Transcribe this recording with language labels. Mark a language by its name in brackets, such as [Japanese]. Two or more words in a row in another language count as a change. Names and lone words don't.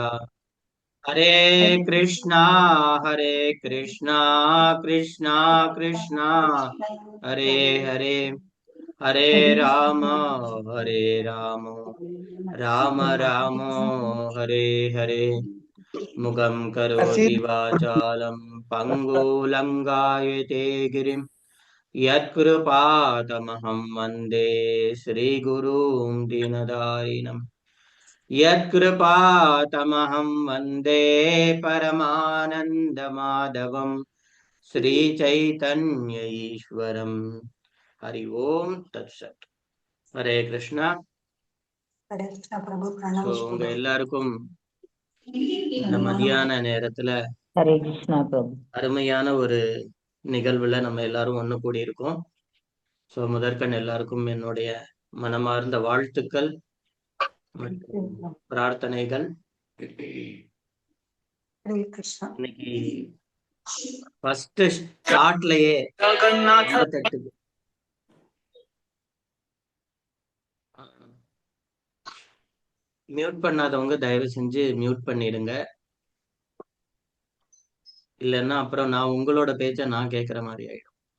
[Sanskrit] हरे कृष्णा हरे कृष्णा कृष्णा कृष्णा हरे हरे, हरे राम हरे राम राम राम हरे हरे। मुगं करोति वाचालं पङ्गुलङ्गायते गिरिं, यत्कृपातमहं वन्दे श्रीगुरुं दीनदारिणम्। यत्कृपातमहं वन्दे परमानन्दमाधवं श्रीचैतन्य ईश्वरम्। हरि ओम तत्सत। हरे कृष्णा। हरे कृष्णा प्रभु [Tamil] ஸோ प्रणव உங்க शुभ எல்லாருக்கும் இந்த மதியான நேரத்துல [Sanskrit] हरे कृष्णा प्रभु। [Tamil] அருமையான ஒரு நிகழ்வுல நம்ம எல்லாரும் ஒண்ணு கூடி இருக்கோம். ஸோ முதற்கண் எல்லாருக்கும் என்னுடைய மனமார்ந்த வாழ்த்துக்கள் மற்றும் பிரார்த்தனைகள். [Sanskrit] हरे कृष्णा [Tamil] இன்னைக்கு [English] first startலயே [Tamil] 88 மியூட் பண்ணாதவங்க தயவு செஞ்சு மியூட் பண்ணிடுங்க. இல்லைன்னா அப்புறம் நான் உங்களோட பேச்சை நான் கேட்குற மாதிரி ஆயிடும்.